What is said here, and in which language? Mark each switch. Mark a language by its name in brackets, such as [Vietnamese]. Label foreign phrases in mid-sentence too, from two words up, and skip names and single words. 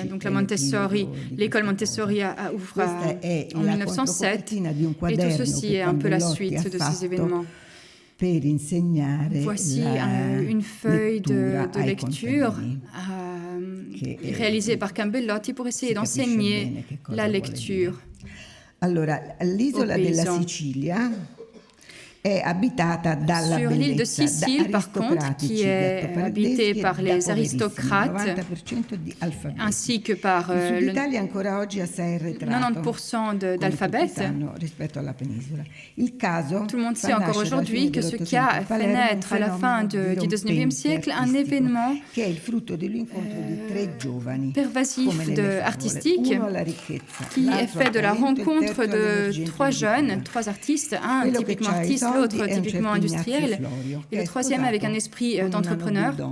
[French] Donc la Montessori, l'école Montessori ouvre en 1907 et tout ceci est un peu la suite de ces événements. Voici une feuille de lecture réalisée par Campellotti pour essayer d'enseigner la lecture. [Italian] Allora, l'isola della Sicilia è abitata dalla [French] Sur l'île de Sicile, par contre, qui est habitée par les aristocrates, ainsi que par 90% d'alphabètes, tout le monde sait encore aujourd'hui que ce qui a fait naître à la fin du XIXe siècle un événement pervasif artistique qui est fait de la rencontre de trois artistes, un typiquement artiste, l'autre typiquement industriel, et le troisième avec un esprit d'entrepreneur.